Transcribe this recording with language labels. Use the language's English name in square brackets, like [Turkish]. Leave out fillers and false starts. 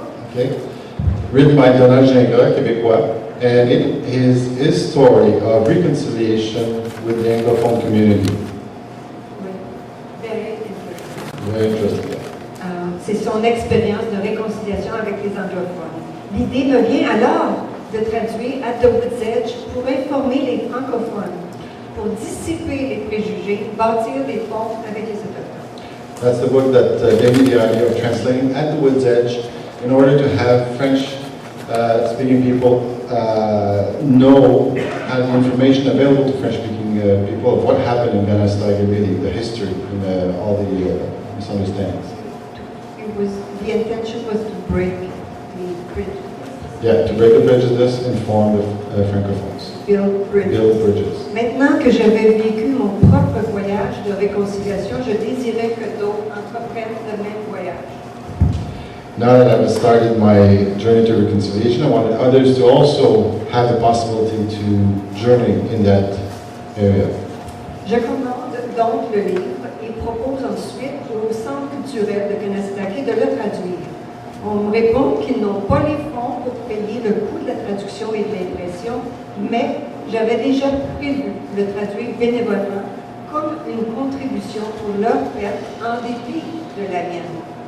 [English] Okay, written by Donald Gingras, Québécois, and it is his story of reconciliation with the Anglophone community. Oui, very interesting. Very interesting. [French] C'est son expérience de réconciliation avec les anglophones. L'idée me vient alors de traduire At the Wood's Edge pour informer les francophones, pour dissiper les préjugés, bâtir des ponts avec les autochtones. [English] That's the book that gave me the idea of translating At the Wood's Edge in order to have French-speaking people know, have the information available to French-speaking people of what happened in Benestag, really, the history and all the misunderstandings. The intention was to break the prejudice. Yeah, to break the prejudice, inform the francophones. Build bridges. Build bridges. [French] Maintenant que j'avais vécu mon propre voyage de réconciliation, je désirais que d'autres entreprennent le même voyage. [English] Now that I've started my journey to reconciliation, I wanted others to also have the possibility to journey in that area. [French] Je commande donc le livre et propose ensuite au Centre culturel de Kanesatake de le traduire. On me répond qu'ils n'ont pas les fonds pour payer le coût de la traduction et de l'impression, mais j'avais déjà prévu de le traduire bénévolement comme une contribution pour leur perte en dépit de la mienne.